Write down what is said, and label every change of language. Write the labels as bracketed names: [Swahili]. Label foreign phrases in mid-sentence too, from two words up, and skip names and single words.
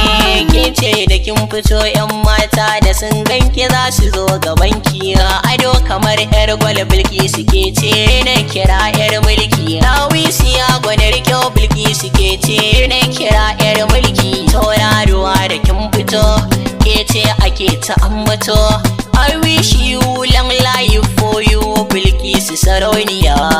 [Hausa] Eh, ke ce da kin fito, yan mata da sun ganki za su zo gaban ki. Ga ado kamar yar gwal, Bilkisu ke ce na kira yar mulki. Dawisi ya gwanar kyau, Bilkisu ke ce na kira yar mulki. Tauraruwa da kin fito, ke ce ake ta ambato. [English] I wish you long life for you, [Hausa] Bilkisu sarauniya.